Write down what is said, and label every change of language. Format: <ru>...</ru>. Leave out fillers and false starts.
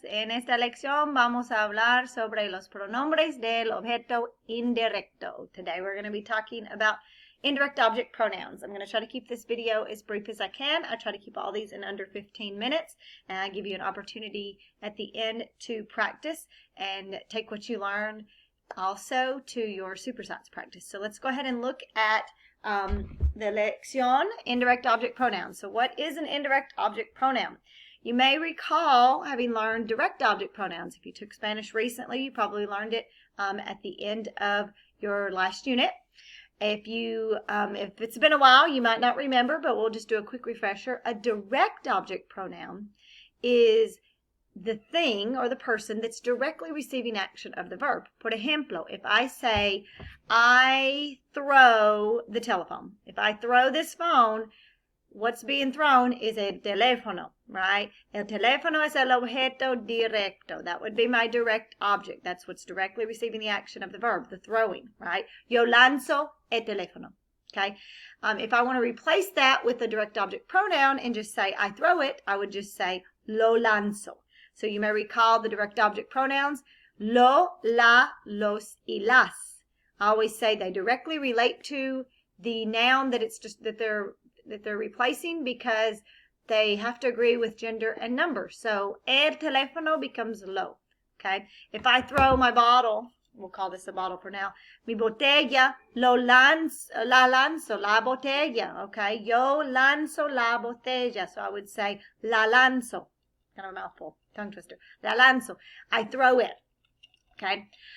<es>En esta lección vamos a hablar sobre los pronombres del objeto indirecto.</es> <en>Today we're going to be talking about indirect object pronouns. I'm going to try to keep this video as brief as I can. I try to keep all these in under 15 minutes, and I give you an opportunity at the end to practice and take what you learn also to your super science practice. So let's go ahead and look at the lección, indirect object pronouns. So what is an indirect object pronoun? You may recall having learned direct object pronouns. If you took Spanish recently, you probably learned it at the end of your last unit. If it's been a while, you might not remember, but we'll just do a quick refresher. A direct object pronoun is the thing or the person that's directly receiving action of the verb.</en> <es>Por ejemplo,</es> <en>if I say, I throw the telephone. If I throw this phone, what's being thrown is el teléfono, right?</en> <es>El teléfono es el objeto directo.</es> <en>That would be my direct object. That's what's directly receiving the action of the verb, the throwing, right?</en> <es>Yo lanzo el teléfono, okay?</es> <en>If I want to replace that with a direct object pronoun and just say I throw it, I would just say</en> <es>lo lanzo.</es> <en>So you may recall the direct object pronouns, lo, la, los, y las. I always say they directly relate to the noun that they're replacing because they have to agree with gender and number. So el teléfono becomes lo. Okay. If I throw my bottle, we'll call this a bottle for now.</en> <es>Mi botella, la lanzo, la botella. Okay. Yo lanzo la botella.</es> <en>So I would say</en> <es>la lanzo.</es> <en>Kind of a mouthful, tongue twister.</en> <es>La lanzo.</es> <en>I throw it. Okay.</en>